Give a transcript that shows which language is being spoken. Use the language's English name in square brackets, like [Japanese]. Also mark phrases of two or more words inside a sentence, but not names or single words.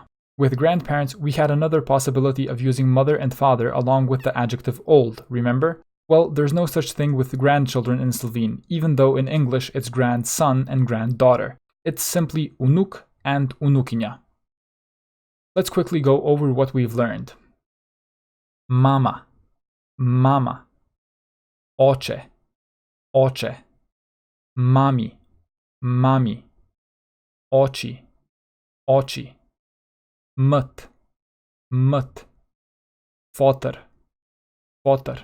[English] With grandparents, we had another possibility of using mother and father along with the adjective old, remember? Well, there's no such thing with grandchildren in Slovene, even though in English it's grandson and granddaughter. It's simply unuk and unukinja. Let's quickly go over what we've learned. [Slovenian] Mama, mama. Oče, oče. Mami, mami. Oči, oči. Mt, mt. Foter, foter.